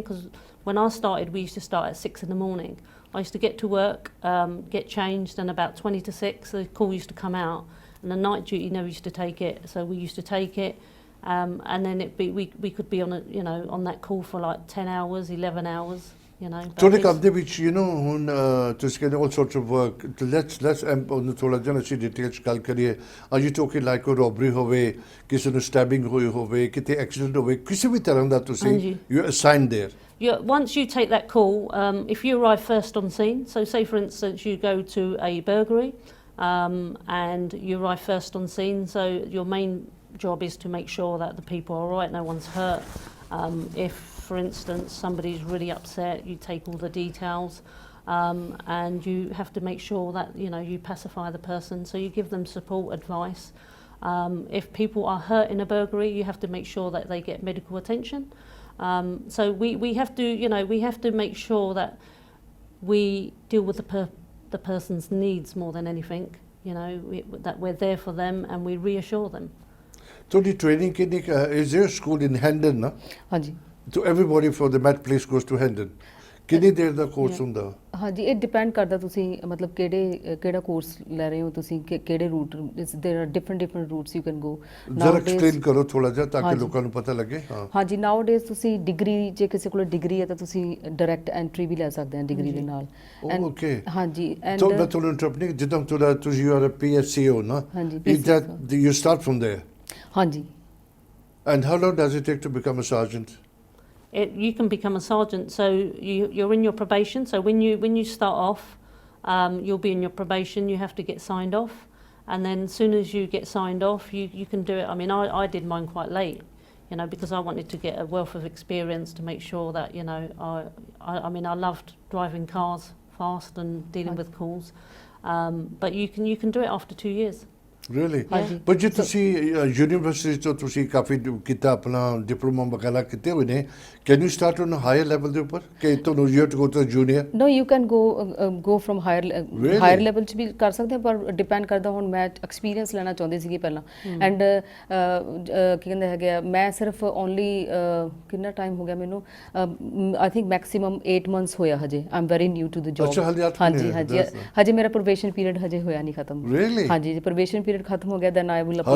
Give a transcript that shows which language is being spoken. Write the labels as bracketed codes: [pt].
[en] Because when I started, we used to start at 6 in the morning. I used to get to work, get changed, and about 20 to 6, the call used to come out. And the night duty never used to take it, so we used to take it. And then we could be on on that call for like 10 hours, 11 hours, [pa] ਤੁਹਾਡੇ ਕੰਮ ਦੇ ਵਿੱਚ ਹੁਣ ਤੁਸੀਂ ਕਹਿੰਦੇ [en] all sorts of work let's [pa] ਉਹਨੂੰ ਥੋੜ੍ਹਾ ਜਿਹਾ ਅਸੀਂ ਡਿਟੇਲ 'ਚ ਗੱਲ ਕਰੀਏ [en] are you talking like [pa] ਕੋਈ ਰੋਬਰੀ ਹੋਵੇ ਕਿਸੇ ਨੂੰ ਸਟੈਬਿੰਗ ਹੋਈ ਹੋਵੇ ਕਿਤੇ ਐਕਸੀਡੈਂਟ ਹੋਵੇ ਕਿਸੇ ਵੀ ਤਰ੍ਹਾਂ ਦਾ ਤੁਸੀਂ [en] You assign there Once you take that call, if you arrive first on scene, so say for instance you go to a burglary and you arrive first on scene, so your main job is to make sure that the people are all right, no one's hurt. If, for instance, somebody's really upset, you take all the details, and you have to make sure that you pacify the person. So you give them support, advice. If people are hurt in a burglary, you have to make sure that they get medical attention. So we have to make sure that we deal with the person's needs more than anything. That we're there for them and we reassure them. [pa] ਤੁਹਾਡੀ training ਕਿੰਨੀ [en] is there a school in Hendon ਨਾ [pa] ਹਾਂਜੀ [en] so everybody for the Met Police goes to Hendon [pa] ਕਿੰਨੀ ਦੇਰ ਦਾ course ਹੁੰਦਾ ਹਾਂਜੀ ਇਹ depend ਕਰਦਾ ਤੁਸੀਂ ਮਤਲਬ ਕਿਹੜਾ ਕੋਰਸ ਲੈ ਰਹੇ ਹੋ ਤੁਸੀਂ ਕਿਹੜੇ route [en] there are different routes you can go [pa] ਜਰਾ ਐਕਸਪਲੇਨ ਕਰੋ ਥੋੜਾ ਜਿਹਾ ਤਾਂ ਕਿ ਲੋਕਾਂ ਨੂੰ ਪਤਾ ਲੱਗੇ ਹਾਂਜੀ [en] nowadays [pa] ਤੁਸੀਂ ਡਿਗਰੀ ਜੇ ਕਿਸੇ ਕੋਲ ਡਿਗਰੀ ਹੈ ਤਾਂ ਤੁਸੀਂ ਡਾਇਰੈਕਟ ਐਂਟਰੀ ਵੀ ਲੈ ਸਕਦੇ ਹੋ ਡਿਗਰੀ ਦੇ ਨਾਲ [en] okay [pa] ਹਾਂਜੀ ਐਂਡ ਤਾਂ ਮੈਂ ਤੁਹਾਨੂੰ ਇੰਟਰਪਟ ਨਹੀਂ ਜਿੱਦਾਂ ਤੁਸੀਂ [en] you are a PSCO [pa] ਨਾ ਹਾਂਜੀ [en] you start from there [pa] ਹਾਂਜੀ [en] and how long does it take to become a sergeant? You can become a sergeant, so you're in your probation. So when you start off, you'll be in your probation. You have to get signed off, and then as soon as you get signed off, you can do it. I mean, I did mine quite late. you know, because I wanted to get a wealth of experience to make sure that, you know, I mean, I loved driving cars fast and dealing with calls, but you can do it after 2 years. Really? Yeah. But [pa] ਜੇ ਤੁਸੀਂ university ਤੋਂ ਤੁਸੀਂ ਕਾਫੀ ਕੀਤਾ ਆਪਣਾ diploma ਵਗੈਰਾ ਕੀਤੇ ਹੋਏ ਨੇ, [en] can you start on a higher level [pa] ਦੇ ਉੱਪਰ ਕਿ ਤੁਹਾਨੂੰ [en] you have to go to junior? No, you can go from higher level [pa] ਚ ਵੀ ਕਰ ਸਕਦੇ, ਪਰ ਡਿਪੈਂਡ ਕਰਦਾ ਹੁਣ ਮੈਂ ਐਕਸਪੀਰੀਅੰਸ ਲੈਣਾ ਚਾਹੁੰਦੀ ਸੀਗੀ ਪਹਿਲਾਂ ਐਂਡ ਕੀ ਕਹਿੰਦੇ ਹੈਗੇ ਮੈਂ ਸਿਰਫ ਓਨਲੀ ਕਿੰਨਾ ਟਾਈਮ ਹੋ ਗਿਆ ਮੈਨੂੰ [en] I think maximum 8 months [pa] ਹੋਇਆ ਹਜੇ [en] I am very new to the job [pa] ਹਾਂਜੀ ਹਜੇ ਮੇਰਾ ਪ੍ਰੋਬੇਸ਼ਨ ਪੀਰੀਅਡ ਹਜੇ ਹੋਇਆ ਨਹੀਂ ਖਤਮ ਹਾਂਜੀ ਪ੍ਰੋਬੇਸ਼ਨ ਪੀਰੀਅਡ ਖਤਮ ਹੋ ਗਿਆ [en] then I will apply.